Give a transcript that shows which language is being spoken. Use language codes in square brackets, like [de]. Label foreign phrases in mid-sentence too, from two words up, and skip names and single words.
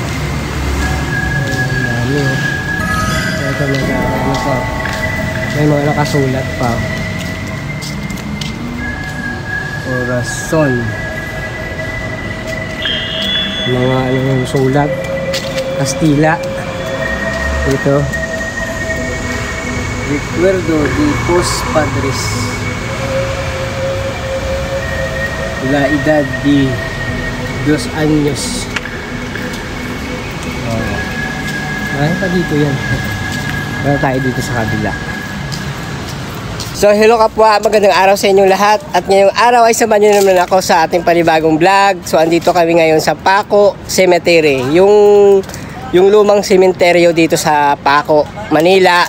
[tl] Ayan, dami, oh. Ito, ano pa. May mga nakasulat pa. Corazon. Mga ano yung sulat. Kastila. Ito. [es] Recuerdo de los padres. La edad de 2 años. [tl] Ay pa dito yan. Wala tayo dito sa kabila. So hello kapwa, magandang araw sa inyong lahat. At ngayong araw ay samahan nyo naman ako sa ating panibagong vlog. So andito kami ngayon sa Paco Cemetery, yung lumang sementeryo dito sa Paco, Manila.